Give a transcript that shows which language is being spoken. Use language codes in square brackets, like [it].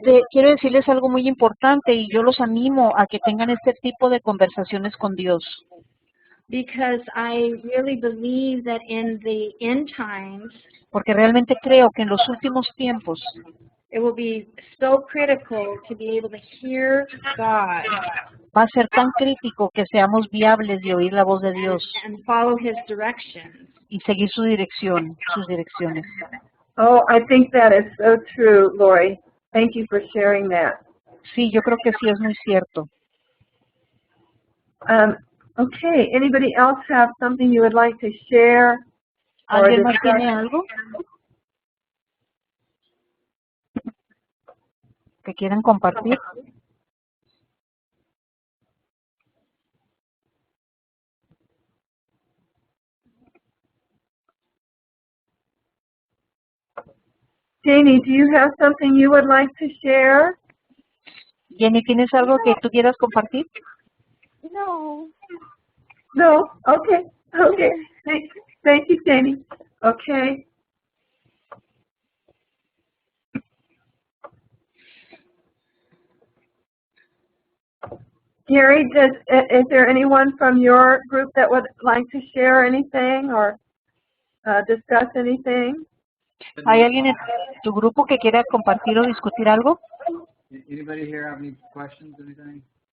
[es] Quiero decirles algo muy importante y yo los animo a que tengan este tipo de conversaciones con Dios. [en] Because I really believe that in the end times, [es] porque realmente creo que en los últimos tiempos [en] it will be so critical to be able to hear God [es] va a ser tan crítico que seamos viables de oír la voz de Dios [en] and follow His directions. [es] y seguir sus direcciones. [en] Oh, I think that is so true, Lori. Thank you for sharing that. [es] Sí, yo creo que sí es muy cierto. [en] Okay, anybody else have something you would like to share? [es] ¿Alguien más tiene algo que quieran compartir? [en] Janie, do you have something you would like to share? [es] Jenny, ¿tienes algo que tú quieras compartir? [en] No. No? Okay. Okay. Thank you, Janie. Okay. Gary, is there anyone from your group that would like to share anything or discuss anything? [es] ¿Hay alguien en tu grupo que quiera compartir o discutir algo? [en] Anybody here have any questions, anything?